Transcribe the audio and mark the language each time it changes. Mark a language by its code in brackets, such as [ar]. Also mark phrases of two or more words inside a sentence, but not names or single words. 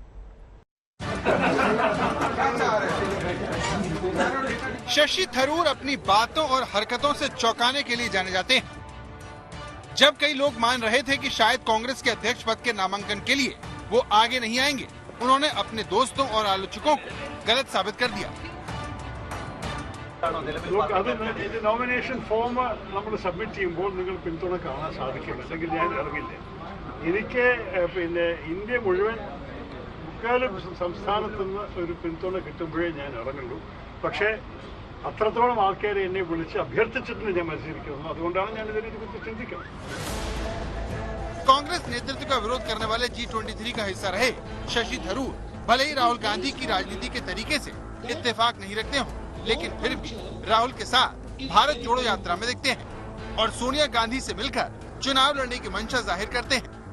[hi] शशि थरूर अपनी बातों और हरकतों से चौंकाने के लिए जाने जाते हैं। जब कई लोग मान रहे थे कि शायद कांग्रेस के अध्यक्ष पद के नामांकन के लिए वो आगे नहीं आएंगे, उन्होंने अपने दोस्तों और आलोचकों को गलत साबित कर दिया। [en] nomination form [ml] നമ്മൾ സബ്മിറ്റ് ചെയ്യുമ്പോൾ നിങ്ങൾ പിന്തുണ കാണാൻ സാധിക്കും, അല്ലെങ്കിൽ ഞാൻ ഇറങ്ങില്ല. എനിക്ക് പിന്നെ ഇന്ത്യ മുഴുവൻ മുക്കാലും സംസ്ഥാനത്തു നിന്ന് ഒരു പിന്തുണ കിട്ടുമ്പോഴേ ഞാൻ ഇറങ്ങുള്ളൂ. പക്ഷേ അത്രത്തോളം ആൾക്കാരെ എന്നെ വിളിച്ച് അഭ്യർത്ഥിച്ചിട്ടുണ്ട് ഞാൻ മത്സരിക്കുന്നത്. അതുകൊണ്ടാണ് ഞാൻ ഇതിനെക്കുറിച്ച് ചിന്തിക്കുന്നത്. [hi] कांग्रेस नेतृत्व का विरोध करने वाले G23 का हिस्सा रहे शशि थरूर भले ही राहुल गांधी की राजनीति के तरीके से इत्तेफाक नहीं रखते हों, लेकिन फिर भी राहुल के साथ भारत जोड़ो यात्रा में दिखते हैं और सोनिया गांधी से मिलकर चुनाव लड़ने की मंशा जाहिर करते हैं।